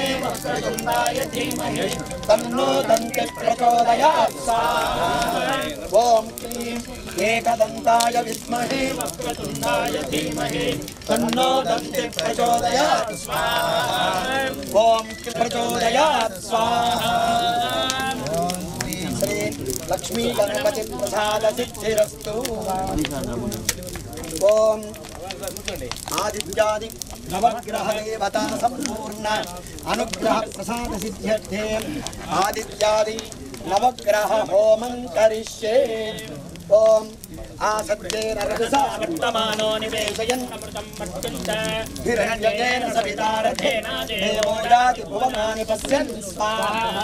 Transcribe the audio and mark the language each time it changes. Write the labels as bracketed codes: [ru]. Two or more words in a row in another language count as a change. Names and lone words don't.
[sa] वक्रतुण्डाय धीमहि तन्नो दन्तिः प्रचोदयात् स्वाहा ॐ क्लीं एकदन्ताय विद्महे वक्रतुण्डाय धीमहि तन्नो दन्तिः प्रचोदयात् स्वाहा ॐ प्रचोदयात् स्वाहा श्री लक्ष्मी गणपति प्रसाद सिद्धिरस्तु ఓం ఆదిత్యాది నవగ్రహ దేవతా సంపూర్ణ అనుగ్రహ ప్రసాద సిద్ధ్యర్థే ఆదిత్యాది నవగ్రహ హోమం కరిష్యే. ఓం ఆసద్యేన రజసా వర్తమానో నివేశయన్ అమృతం మర్త్యంచ హిరణ్యేన సవితారథేన దేవో యాతి భువనాని పశ్యన్ స్వాహా.